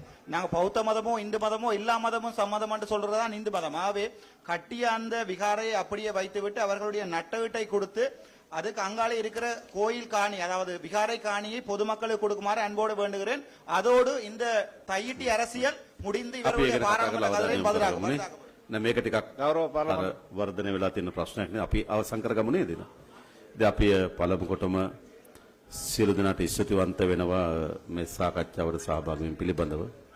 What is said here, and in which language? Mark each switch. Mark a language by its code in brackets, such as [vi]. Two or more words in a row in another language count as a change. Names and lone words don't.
[ta] நாங்கள் பௌத்த மதமோ இந்து மதமோ எல்லா மதமும் சம்மதம் என்று சொல்றதுதான் இந்து மதம். ஆகவே கட்டிய அந்த விகாரையை அப்படியே வைத்துவிட்டு அவர்களுடைய நட்டவீட்டை கொடுத்து அதுக்கு அங்காலே இருக்கிற கோயில் காணி அதாவது விகாரை காணியை பொதுமக்களுக்கு கொடுக்குமாறு அன்போடு வேண்டுகிறேன். அதோடு இந்த தையிட்டி அரசியல் முடிந்து இவருடைய பாராளுமன்ற கதவை பதிலாகும். [si] මේක ටිකක් වර්ධනය වෙලා තියෙන ප්‍රශ්නයක් නේ. අපි අවසන් කරගමු නේද? ඉතින් අපි පළමු කොටම සියලු දෙනාට ස්තුතිවන්ත වෙනවා මේ සාකච්ඡාවට සහභාගී වීම පිළිබඳව.